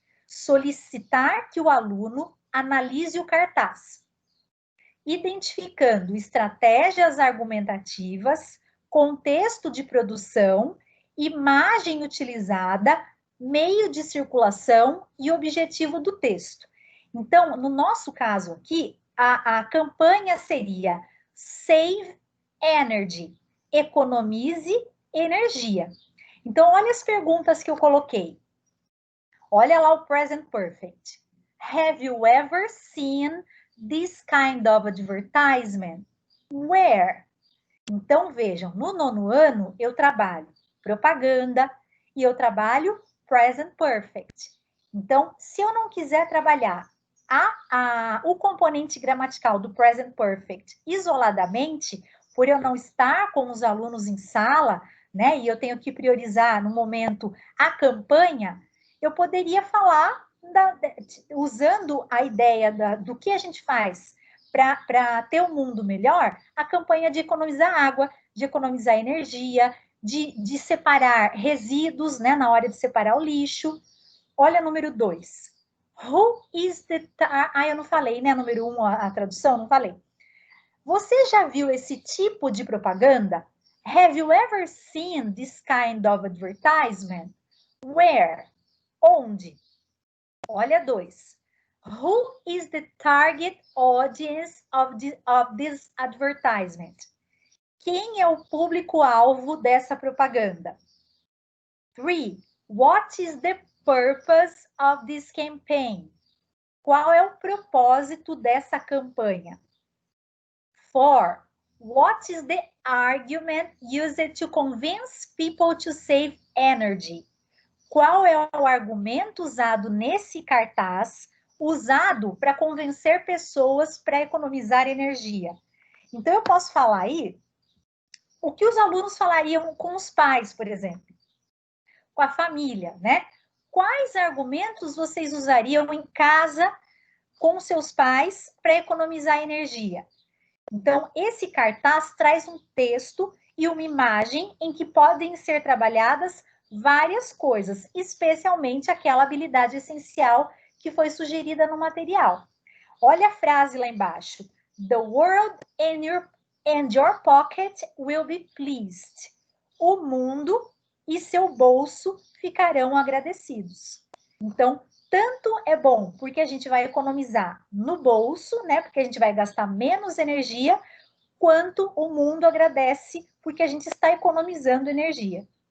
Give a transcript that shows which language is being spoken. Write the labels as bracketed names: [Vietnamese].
[Portuguese] Solicitar que o aluno analise o cartaz, identificando estratégias argumentativas, contexto de produção, imagem utilizada, meio de circulação e objetivo do texto. Então, no nosso caso aqui, a campanha seria Save Energy, economize energia. Então, olha as perguntas que eu coloquei. Olha lá o present perfect. [English] Have you ever seen this kind of advertisement? Where? [Portuguese] Então, vejam, no 9º ano, eu trabalho propaganda e eu trabalho present perfect. Então, se eu não quiser trabalhar o componente gramatical do present perfect isoladamente, por eu não estar com os alunos em sala, né, e eu tenho que priorizar no momento a campanha, eu poderia falar, usando a ideia do que a gente faz para ter um mundo melhor, a campanha de economizar água, de economizar energia, de separar resíduos, né, na hora de separar o lixo. Olha número 2. [English] Who is the... [Portuguese] eu não falei, né, número 1, a tradução, não falei. Você já viu esse tipo de propaganda? [English] Have you ever seen this kind of advertisement? Where? [Portuguese] Onde? Olha 2. [English] Who is the target audience of this advertisement? [Portuguese] Quem é o público-alvo dessa propaganda? 3. [English] What is the purpose of this campaign? [Portuguese] Qual é o propósito dessa campanha? 4. [English] What is the argument used to convince people to save energy? [Portuguese] Qual é o argumento usado nesse cartaz, usado para convencer pessoas para economizar energia? Então, eu posso falar aí o que os alunos falariam com os pais, por exemplo, com a família, né? Quais argumentos vocês usariam em casa com seus pais para economizar energia? Então, esse cartaz traz um texto e uma imagem em que podem ser trabalhadas várias coisas, especialmente aquela habilidade essencial que foi sugerida no material. Olha a frase lá embaixo. [English] The world and your pocket will be pleased. [Portuguese] O mundo e seu bolso ficarão agradecidos. Então, tanto é bom porque a gente vai economizar no bolso, né? Porque a gente vai gastar menos energia, quanto o mundo agradece porque a gente está economizando energia.